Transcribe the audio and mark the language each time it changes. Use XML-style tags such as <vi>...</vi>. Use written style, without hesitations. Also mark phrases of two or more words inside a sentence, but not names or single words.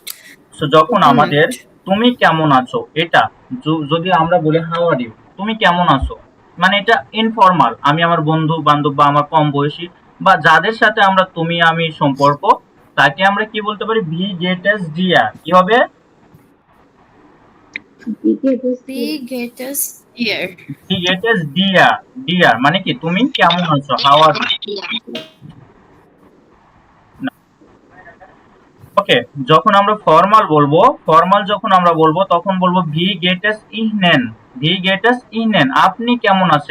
<bn>সো যখন</bn> <de>Gute</de> <bn>আমাদের</bn> <de>Nacht.</de> <bn>তুমি কেমন আছো, এটা যদি আমরা বলি</bn> <en>how are you,</en> <bn>তুমি কেমন আছো, মানে এটা ইনফর্মাল, আমি আমার বন্ধু বান্ধব বা আমার কম বয়সী বা যাদের সাথে আমরা তুমি আমি সম্পর্ক, তাকে আমরা কি বলতে পারি?</bn> <de>Wie geht es dir,</de> <bn>কি হবে?</bn> <de>Wie geht es dir? Wie geht es dir,</de> <bn>ডিয়ার মানে কি তুমি কেমন আছো,</bn> <en>how are you,</en> <bn>ওকে। যখন আমরা ফর্মাল বলবো, ফর্মাল যখন আমরা বলবো তখন বলবো</bn> <de>Wie geht es Ihnen, Wie geht es Ihnen,</de> <bn>আপনি কেমন আছেন।</bn>